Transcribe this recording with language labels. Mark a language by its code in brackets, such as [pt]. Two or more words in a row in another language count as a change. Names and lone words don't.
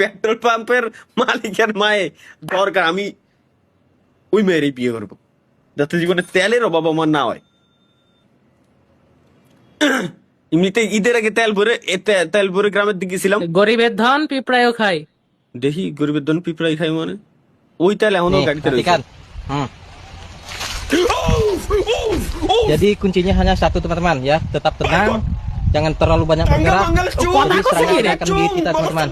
[bn] পেট্রোল পাম্পের মালিকের মায়ে দরকার, আমি ওই মেয়েরই বিয়ে করবো যাতে জীবনে তেলের অভাব আমার না হয়। এমনিতে ঈদের আগে তেল ভরে গ্রামের দিকে গেছিলাম। গরিবের ধন পিঁপড়ায়ও খায়। দেখি গরিবের ধন পিঁপড়াই খাই মানে ওই তেল এখনো গাড়িতে রয়েছে। [id] Jadi kuncinya hanya satu teman-teman ya, tetap tenang, jangan terlalu banyak bergerak, jadi serangan akan menggigit kita teman-teman.